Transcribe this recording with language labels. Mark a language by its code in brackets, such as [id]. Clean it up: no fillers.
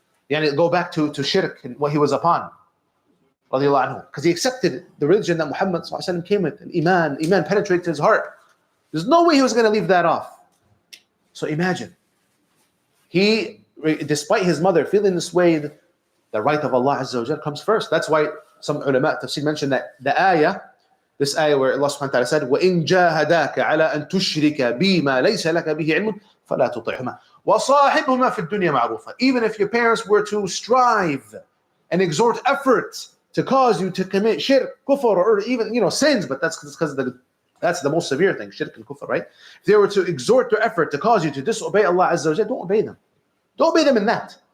[en] Go back to shirk and what he was upon, because he accepted the religion that Muhammad came with, and Iman penetrated his heart. There's no way he was going to leave that off. So imagine, he, despite his mother feeling this way, the right of Allah Azza wa Jal comes first. That's why some ulama tafsir mentioned that this ayah where Allah subhanahu wa ta'ala said, [ar] وَإِن جَاهَدَاكَ عَلَىٰ أَن تُشْرِكَ بِي مَا لَيْسَ لَكَ بِهِ عِلْمٌ فَلَا تُطِعْهُمَا وَصَاحِبْهُمَا فِي الدُّنْيَا مَعْرُوفًا. [en] Even if your parents were to strive and exhort effort to cause you to commit shirk, kufr, or even sins, but that's because that's the most severe thing, shirk and kufr, right? If they were to exhort their effort to cause you to disobey Allah Azza wa Jalla, don't obey them. Don't obey them in that.